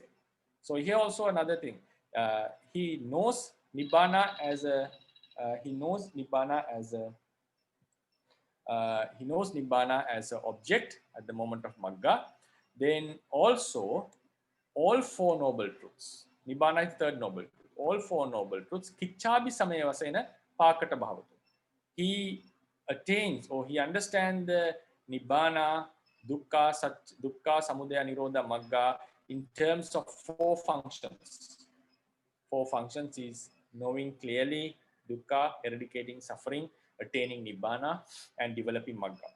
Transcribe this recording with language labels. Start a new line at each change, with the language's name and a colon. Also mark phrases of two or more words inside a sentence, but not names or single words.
English: So here also another thing, he knows Nibbana as a he knows Nibbana as an object at the moment of Magga. Then also all four noble truths. Nibbana is third noble truth. All four noble truths.
Pali: Kichabi samaya vasena pakata bhavatu.
English: He attains or he understands the
Pali: Nibbana, Dukkha, Dukkha, Samudaya, Nirodha, Magga
English: in terms of four functions. Four functions is knowing clearly Dukkha, eradicating suffering, attaining Nibbana, and developing Magga.